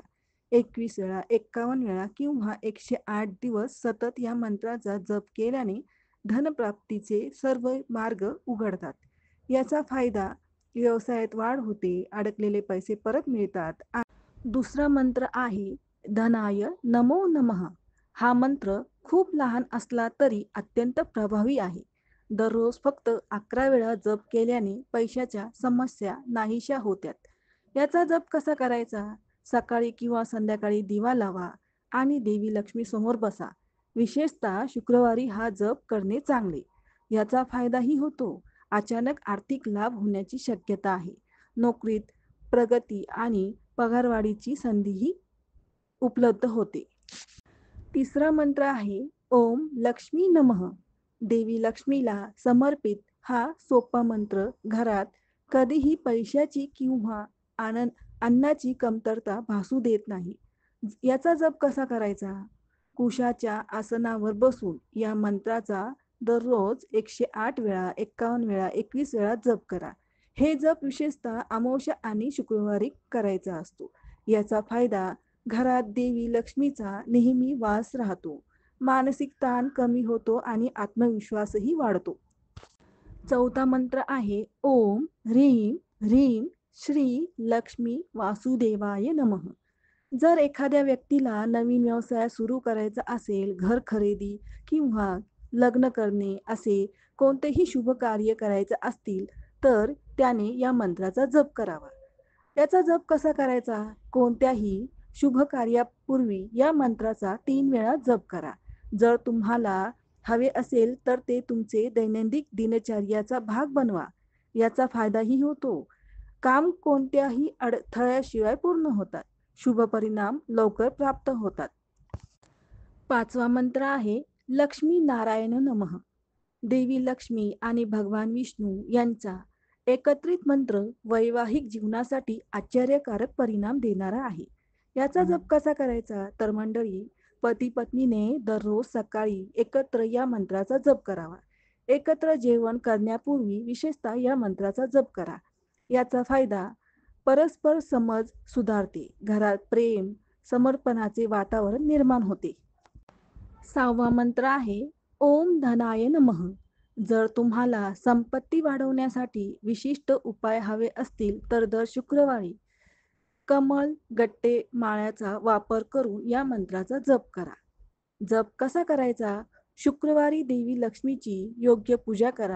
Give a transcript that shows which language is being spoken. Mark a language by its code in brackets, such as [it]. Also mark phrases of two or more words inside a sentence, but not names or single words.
[mr] 21 वेळा, 51 वेळा किंवा 108 दिवस सतत या मंत्राचा जप केल्याने धनप्राप्तीचे सर्व मार्ग उघडतात. याचा फायदा व्यवसायात वाढ होते, अडकलेले पैसे परत मिळतात. दुसरा मंत्र आहे [sa] धनाय नमो नमः. [mr] हा मंत्र खूप लहान असला तरी अत्यंत प्रभावी आहे. दररोज फक्त 11 वेळा जप केल्याने पैशाच्या समस्या नाहीशा होत्यात. याचा जप कसा करायचा? सकाळी किंवा संध्याकाळी दिवा लावा आणि देवी लक्ष्मी समोर बसा. विशेषतः शुक्रवारी हा जप करणे चांगले. याचा फायदाही होतो. अचानक आर्थिक लाभ होण्याची शक्यता आहे. नोकरीत प्रगती आणि पगारवाढीची संधीही उपलब्ध होते. तिसरा मंत्र आहे [sa] ओम लक्ष्मी नमः. [mr] देवी लक्ष्मीला समर्पित हा सोपा मंत्र घरात कधीही पैशाची किंवा अन्नाची कमतरता भासू देत नाही. याचा जप कसा करायचा? कुशाच्या आसनावर बसून या मंत्राचा दररोज 108 वेळा, 51 वेळा, 21 वेळा जप करा. हे जप विशेषतः अमावस्या आणि शुक्रवारी करायचा असतो. याचा फायदा घरात देवी लक्ष्मीचा नेहमी वास राहतो, मानसिक ताण कमी होतो आणि आत्मविश्वासही वाढतो. चौथा मंत्र आहे [sa] ओम ह्रीं ह्रीं श्री लक्ष्मी वासुदेवाय नमः. [mr] जर एखाद्या व्यक्तीला नवीन व्यवसाय सुरू करायचा असेल, घर खरेदी किंवा लग्न करणे असे कोणतेही शुभ कार्य करायचे असतील, तर त्याने या मंत्राचा जप करावा. याचा जप कसा करायचा? कोणत्याही शुभ कार्यापूर्वी या मंत्राचा 3 वेळा जप करा. जर तुम्हाला हवे असेल तर ते तुमचे दैनंदिन दिनचर्याचा भाग बनवा. याचा फायदाही होतो. काम कोणत्याही अडथळ्याशिवाय पूर्ण होतात. शुभ परिणाम लवकर प्राप्त होतात. पाचवा मंत्र आहे [sa] लक्ष्मी नारायण नमः. [mr] देवी लक्ष्मी आणि भगवान विष्णू यांचा एकत्रित मंत्र वैवाहिक जीवनासाठी आश्चर्यकारक परिणाम देणारा आहे. याचा जप कसा करायचा? तर मंडळी, पती पत्नीने दररोज सकाळी एकत्र या मंत्राचा जप करावा. एकत्र जेवण करण्यापूर्वी विशेषतः या मंत्राचा जप करा. याचा फायदा परस्पर समज सुधारते, घरात प्रेम, समर्पणाचे वातावरण निर्माण होते. 6वा मंत्र आहे [sa] ओम धनाय नमः. [mr] जर तुम्हाला संपत्ती वाढवण्यासाठी विशिष्ट उपाय हवे असतील तर दर शुक्रवारी कमळ गट्टे माळ्याचा वापर करून या मंत्राचा जप करा. जप कसा करायचा? शुक्रवारी देवी लक्ष्मीची योग्य पूजा करा.